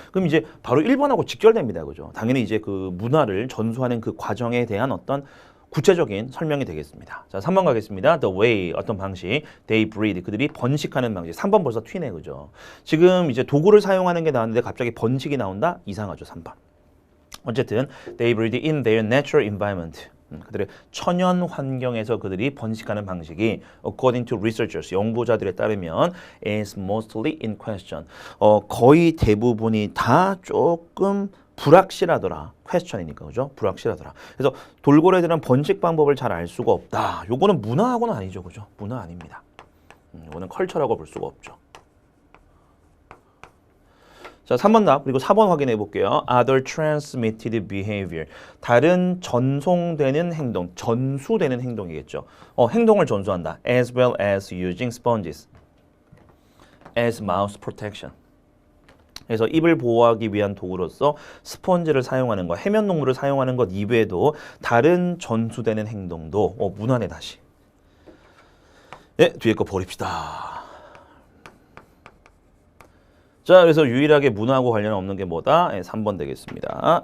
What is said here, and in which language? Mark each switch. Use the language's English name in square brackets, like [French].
[Korean] 그럼 이제 바로 1번하고 직결됩니다. 그죠? 당연히 이제 그 문화를 전수하는 그 과정에 대한 어떤 구체적인 설명이 되겠습니다. 자, 3번 가겠습니다. [English] The way, 어떤 방식, they breed, [Korean] 그들이 번식하는 방식. 3번 벌써 튀네, 그죠? 지금 이제 도구를 사용하는 게 나왔는데 갑자기 번식이 나온다? 이상하죠, 3번. [English] 어쨌든, they breed in their natural environment. [Korean] 그들의 천연 환경에서 그들이 번식하는 방식이 [English] according to researchers, [Korean] 연구자들에 따르면 [English] is mostly in question. [Korean] 거의 대부분이 다 조금 불확실하더라. question이니까 그죠? 불확실하더라. 그래서 돌고래들은 번식 방법을 잘 알 수가 없다. 요거는 문화하고는 아니죠. 그죠? 문화 아닙니다. 이거는 컬처라고 볼 수가 없죠. 자, 3번 답 그리고 4번 확인해 볼게요. [English] Other transmitted behavior. [Korean] 다른 전송되는 행동, 전수되는 행동이겠죠. 행동을 전수한다. [English] As well as using sponges as mouth protection. [Korean] 그래서 입을 보호하기 위한 도구로서 스펀지를 사용하는 것, 해면 동물을 사용하는 것 이외에도 다른 전수되는 행동도 문화네 다시. 네, 뒤에 거 버립시다. 자, 그래서 유일하게 문화하고 관련 없는 게 뭐다? 3번 되겠습니다.